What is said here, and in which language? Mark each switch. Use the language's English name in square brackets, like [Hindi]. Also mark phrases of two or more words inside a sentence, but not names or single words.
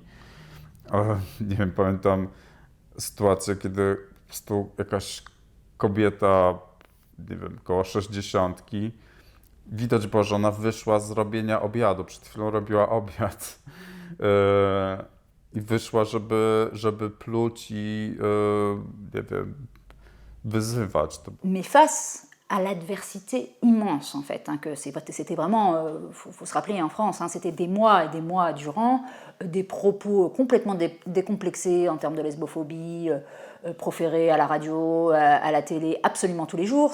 [Polish] Nie wiem, pamiętam sytuację, kiedy po prostu jakaś kobieta, nie wiem, koło 60, widać było, że ona wyszła z robienia obiadu. Przed chwilą robiła obiad. I wyszła, żeby pluć i, nie wiem, wyzywać. [French] Mais face à l'adversité immense en fait, que c'était vraiment, faut se rappeler en France, c'était des mois et des mois durant, des propos complètement décomplexés en termes de lesbophobie, proférés à la radio, à la télé, absolument tous les jours.